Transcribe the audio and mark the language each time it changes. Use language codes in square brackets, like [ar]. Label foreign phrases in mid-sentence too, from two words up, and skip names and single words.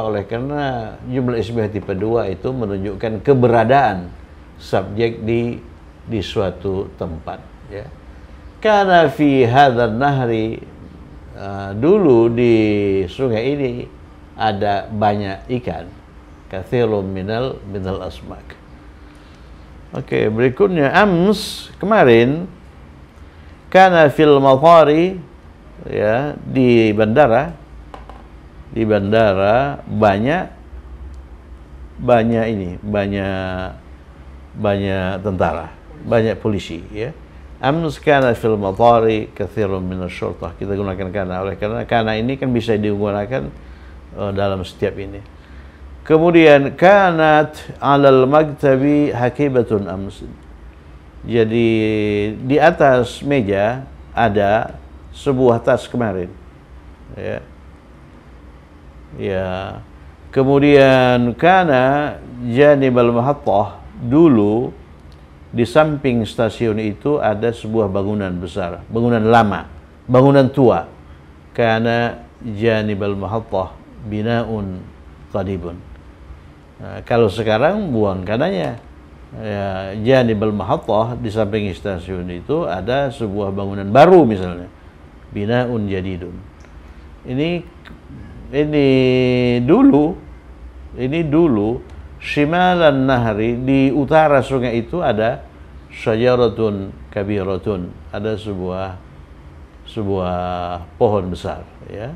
[id] Oleh karena [ar] جملة اسمية [id] tipe 2 itu menunjukkan keberadaan subjek di suatu tempat, ya. Karena [ar] في هذا النهر, [id] dulu di sungai ini ada banyak ikan, [ar] كثير من الأسماك. [id] Oke, berikutnya ams, kemarin, [ar] كان في المطار, ya, [id] di bandara banyak tentara, banyak polisi, ya. [ar] أمس كان في المطار كثير من الشرطة, [id] kita gunakan kana, oleh karena kana ini kan bisa digunakan dalam setiap ini. Kemudian [ar] كانت على المكتب حقيبة أمس, [id] jadi di atas meja ada sebuah tas kemarin, ya. Ya. [ar] Kemudian كان جانب المحطة, [id] dulu di samping stasiun itu ada sebuah bangunan besar, bangunan lama, bangunan tua. [ar] كان جانب المحطة بناء قديم. [id] Nah, kalau sekarang buang kananya. Ya, [ar] جانب المحطة, [id] di samping stasiun itu ada sebuah bangunan baru misalnya, [ar] بناء جديد. [id] Ini dulu [ar] شمال النهر, [id] di utara sungai itu ada [ar] شجرة كبيرة, [id] ada sebuah pohon besar, ya.